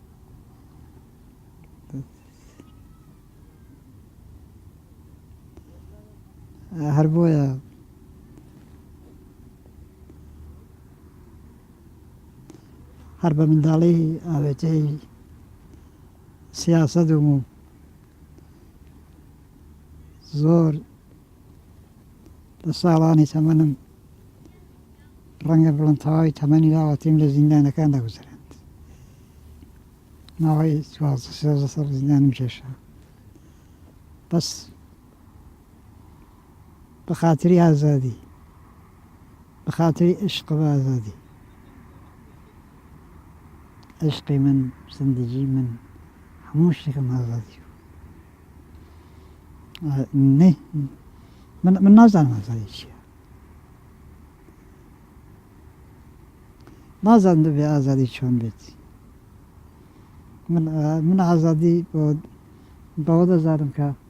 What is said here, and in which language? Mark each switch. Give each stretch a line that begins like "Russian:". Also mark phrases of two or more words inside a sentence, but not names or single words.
Central Kurdish: هەر بۆیە هەر بە منداڵی ئاوێتەی سیاسەتم و زۆر لە ساڵانی تەمەنم ڕەنگە بڵند تەواوی تەمەنی داوەتیم لە زیندانەکان دەگوزارێت ماوەی 12 ساڵ زیندانم کێشا بەس بە خاتری ئازادی بە خاتری عشق بە ئازادی عشقی من زندگی من هەموو شتێکم ئازادی من نازانم ئازادی چییە نازانم دەبێ ئازادی چۆن بێت من ئازادی بەوە دەزانم کە